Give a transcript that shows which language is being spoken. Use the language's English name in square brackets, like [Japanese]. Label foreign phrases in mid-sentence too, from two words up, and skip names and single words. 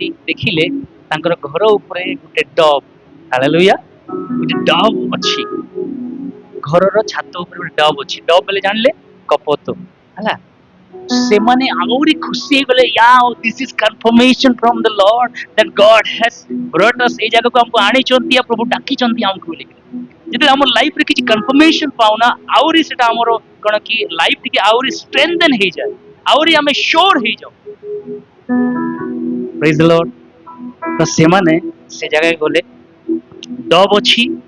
[Odia] ଦେଖିଲେ ତାଙ୍କର ଘର ଉପରେ ଗୋଟେ ଡବ୍, ହାଲେଲୁୟା, ଗୋଟେ ଡବ୍ ଅଛି। ଘରର ଛାତ ଉପରେ ଗୋଟେ ଡବ୍ ଅଛି। ଡବ୍ ବୋଲେ ଜାଣିଲେ? କପୋତ ହେଲା। ସେମାନେ ଆହୁରି ଖୁସି ହେଇଗଲେ, [English] this is confirmation from the Lord that God has brought us, [Odia] ଏଇ ଜାଗାକୁ ଆମକୁ ଆଣିଛନ୍ତି, ଆଉ ପ୍ରଭୁ ଡାକିଛନ୍ତି ଆମକୁ ବୋଲି। ଯେତେବେଳେ ଆମ ଲାଇଫରେ କିଛି କନଫର୍ମେସନ ପାଉନା, ଆହୁରି ସେଟା ଆମର କଣ କି ଲାଇଫ ଟିକେ ଆହୁରି ଷ୍ଟ୍ରେଂଥେନ ହେଇଯାଏ, ଆହୁରି ଆମେ ସୋର ହେଇଯାଉ। [English] praise the Lord. [Odia] ତ ସେମାନେ ସେ ଜାଗାକୁ ଗଲେ, ଡବ୍ ଅଛି।